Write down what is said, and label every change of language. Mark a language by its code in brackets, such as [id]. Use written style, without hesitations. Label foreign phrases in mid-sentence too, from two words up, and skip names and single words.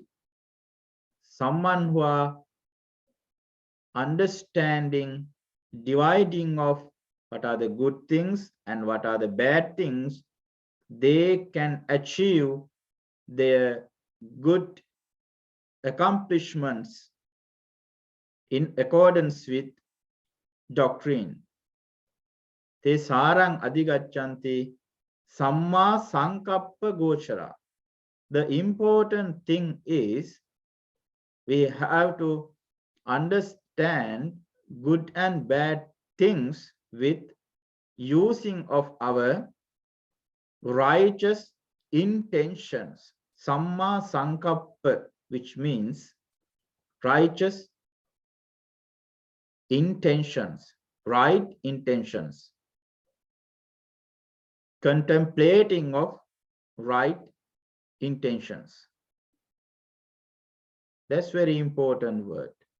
[en] Someone who are understanding, dividing of what are the good things and what are the bad things, they can achieve their good accomplishments in accordance with doctrine. [pi] Te sarang adhigachanti samma sankappa gochara. [en] The important thing is we have to understand good and bad things with using of our righteous intentions. [pi] Samma sankappa, [en] which means righteous intentions, right intentions. Contemplating of right intentions. That's very important word.